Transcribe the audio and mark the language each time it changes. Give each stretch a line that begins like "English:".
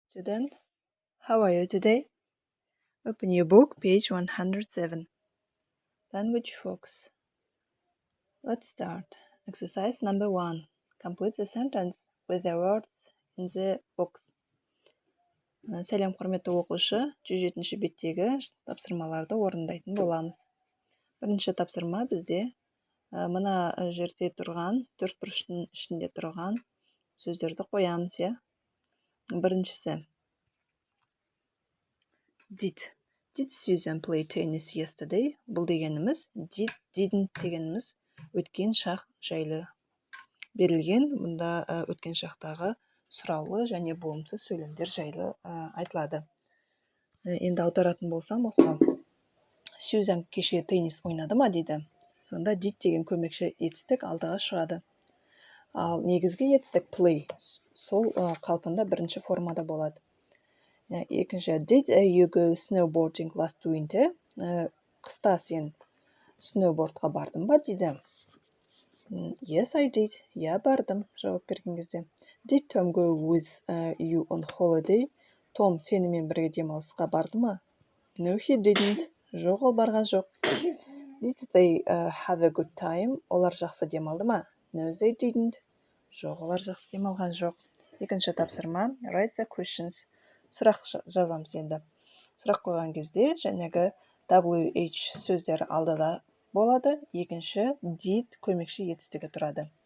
English: Student, how are you today? Open your book, page 107. Language focus. Let's start. Exercise number 1. Complete the sentence with the words in the box.
Kazakh: Сәлем құрметті оқушы, 107 беттегі тапсырмаларды орындайтын боламыз. Бірінші тапсырма бізде мына жерде тұрған, төрт бұрыштың ішінде тұрған сөздерді қоямыз, иә. Біріншісі.
English: Did Susan play tennis yesterday?
Kazakh: Бұл дегеніміз didn't дегеніміз өткен шақ жайлы берілген. Мұнда өткен шақтағы сұраулы және болымсыз сөйлемдер жайлы айтылады. Енді аударатын болсам, осыған Сьюзан кеше теннис ойнады ма дейді. Сонда did деген көмекші етістік алдыға шығады. Ал негізгі етістік play сол қалпында бірінші формада болады. Екінші,
English: did you go snowboarding last winter?
Kazakh: Қыста сен сноубордқа бардың ба дейді.
English: Yes, I did.
Kazakh: Я бардым, жауап берген кезде.
English: Did Tom go with you on holiday?
Kazakh: Том сенімен бірге демалысқа барды ма?
English: No, he didn't.
Kazakh: Жоқ, ол барған жоқ.
English: Did they have a good time?
Kazakh: Олар жақсы демалды ма?
English: No, they didn't.
Kazakh: Жоқ, олар жақсы демалған жоқ. Екінші тапсырма,
English: write the questions.
Kazakh: Сұрақ жазамыз енді. Сұрақ қойған кезде жәнегі WH сөздері алдыда болады. Екінші did көмекші етістігі тұрады.